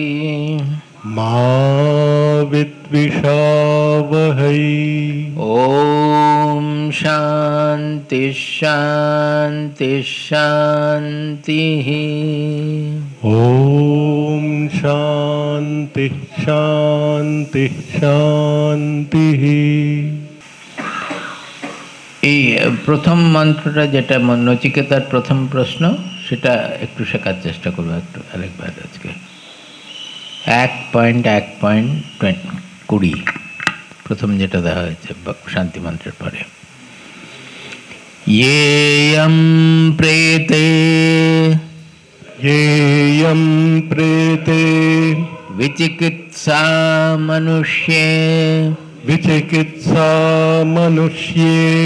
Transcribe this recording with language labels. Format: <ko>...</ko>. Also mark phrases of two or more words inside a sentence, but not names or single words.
<sa>मा विद्विषावहै। ओम शांति शांति शांतिः। ओम शांति शांति शांतिः।</sa> <bn>এই প্রথম মন্ত্রটা যেটা নচিকেতার প্রথম প্রশ্ন সেটা একটু শেখার চেষ্টা করবো একটু আরেকবার আজকে। 1.1.20 প্রথম যেটা দেওয়া হয়েছে শান্তি মন্ত্রের পরে।</bn> <sa>येयं प्रेते येयं प्रेते विचिकित्सा मनुष्ये विचिकित्सा मनुष्ये</sa>